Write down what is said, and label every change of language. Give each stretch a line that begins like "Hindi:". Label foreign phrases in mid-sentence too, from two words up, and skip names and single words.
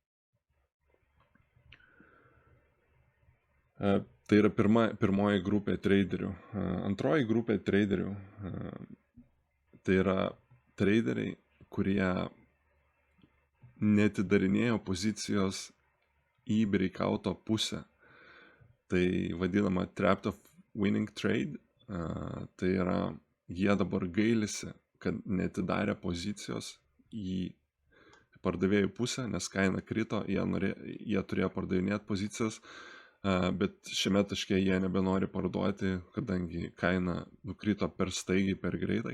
Lithuanian: Tai yra pirmoji grupė traderių. Antroji grupė traderių tai yra traderiai, kurie neatidarinėjo pozicijos į breakouto pusę. Tai vadinama
English: trapped of winning trade.
Lithuanian: Tai yra, jie dabar gailisi, kad netidarė pozicijos į pardavėjų pusę, nes kaina krito, jie turėjo pardavinėti pozicijas, bet šiame taške jie nebenori parduoti, kadangi kaina nukrito per staigiai, per greitai.